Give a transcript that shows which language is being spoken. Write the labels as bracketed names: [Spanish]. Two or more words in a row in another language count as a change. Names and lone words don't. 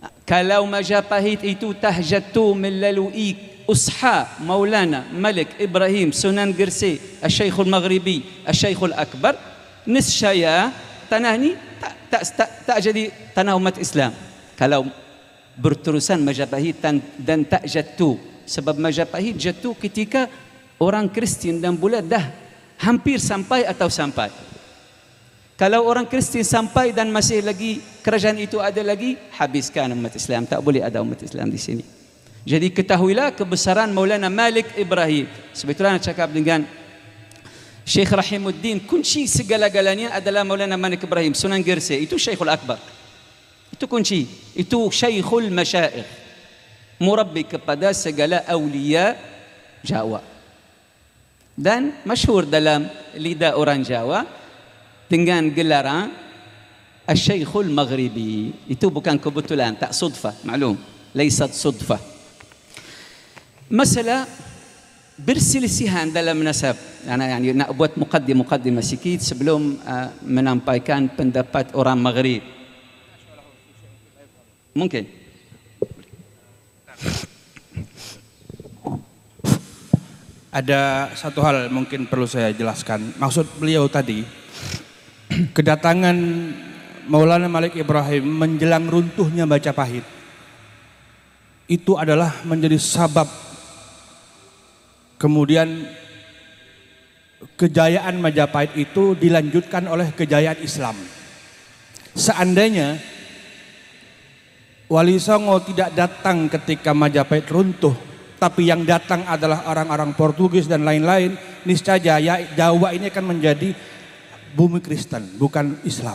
[Malay] Kalau Majapahit itu tahjatu melalui Usha Maulana Malik Ibrahim Sunan Gresik Al-Syekhul Maghribi Al-Syekhul Akbar, niscaya tanah ini tak jadi tanah umat Islam kalau berterusan Majapahit dan tak jatuh. Sebab Majapahit jatuh ketika orang Kristian dan Bulat dah hampir sampai atau sampai. Kalau orang Kristian sampai dan masih lagi kerajaan itu ada lagi, habiskan umat Islam. Tak boleh ada umat Islam di sini. Jadi ketahuilah kebesaran Maulana Malik Ibrahim. Sebetulnya cakap dengan Syekh Rahimuddin, kunci segala-galanya adalah Maulana Malik Ibrahim Sunan Gresik. Itu Syekhul Akbar. Itu kunci. Itu Syekhul Masyaikh, murabbi kepada segala awliya Jawa. Dan masyhur dalam lidah orang Jawa dengan gelaran Al-Syekhul Maghribi. Itu bukan kebetulan, tak sudfah, maklum, [Arabic] ليست صدفة. [Malay] Masalah berselisihan dalam nasab. Yani nak buat muqaddimah sikit sebelum menampaikan pendapat orang Maghrib. [Indonesian] Mungkin ada satu hal mungkin perlu saya jelaskan. Maksud beliau tadi, kedatangan Maulana Malik Ibrahim menjelang runtuhnya Majapahit itu adalah menjadi sabab kemudian kejayaan Majapahit itu dilanjutkan oleh kejayaan Islam. Seandainya Wali Songo tidak datang ketika Majapahit runtuh, tapi yang datang adalah orang-orang Portugis dan lain-lain, niscaya Jawa ini akan menjadi bumi Kristen, bukan Islam.